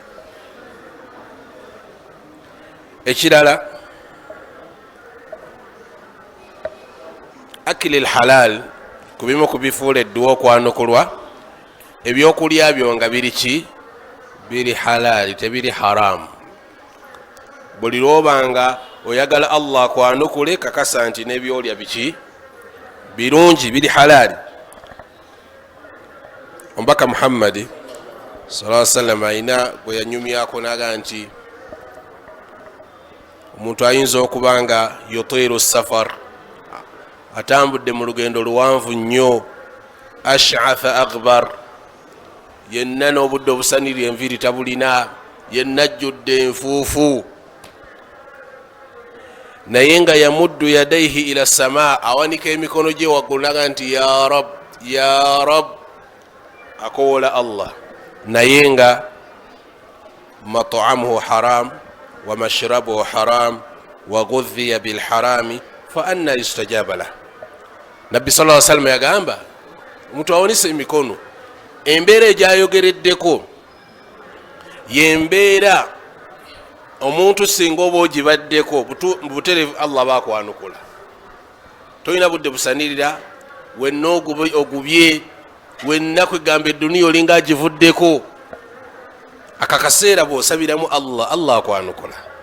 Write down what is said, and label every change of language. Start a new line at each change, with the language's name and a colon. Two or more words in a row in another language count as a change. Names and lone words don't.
Ganda: Ekirala,
Arabic: أكل الحلال,
Ganda: kubimu kubifuula edduwa okwanukulwa, ebyokulya byo nga biri ki? Biri halali, tebiri haramu. buli lwobanga oyagala Allah kwanukule, kakasa nti n'ebyolya biki? Birungi, biri halali. Omubaka Muhammad
Arabic: صلى الله عليه وسلم
Ganda: ayina gwe yanyumyako naga nti omuntu ayinza okubanga
Arabic: يطيل السفر,
Ganda: atambudde mu lugendo luwanvu nnyo,
Arabic: أشعث أغبر,
Ganda: yenna n'obudde obusanirira enviiri tabulina, yenna ajjudde enfuufu, naye nga
Arabic: يمد يديه إلى السماء,
Ganda: awanika emikono gye waggulu naga nti
Arabic: يا رب يا رب,
Ganda: akowola Allah, naye nga
Arabic: مطعمه حرام ومشربه حرام وغذي بالحرام فأنى يستجاب له.
Ganda: Nabbi
Arabic: صلى الله عليه وسلم
Ganda: yagamba omuntu awonise emikono, embeera egyayogereddeko yembeera omuntu singa oba ogibaddeko buterevu Allah bakwanukula. Toyina budde busanirira, wenna ogubye, wenna kwegamba edduniya olinga agivuddeko, akakaseera bwosabiramu Allah akwanukula.